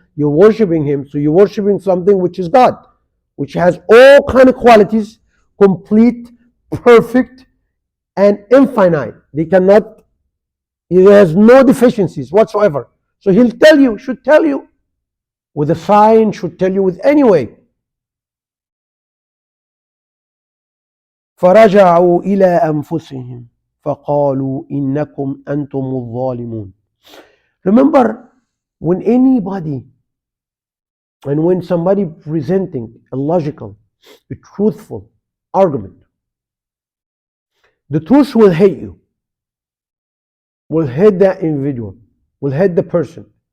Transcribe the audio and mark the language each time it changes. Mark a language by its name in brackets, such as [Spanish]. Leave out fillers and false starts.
[English] You're worshiping him, so you're worshiping something which is God, which has all kind of qualities, complete, perfect, and infinite. He has no deficiencies whatsoever. So he'll tell you, should tell you with a sign, should tell you with any way. [Arabic] فرجعوا إلى أنفسهم فقالوا إنكم أنتم الظالمون. [English] Remember, when anybody and when somebody presenting a logical, a truthful argument, the truth will hate you, will hate that individual, will hate the person.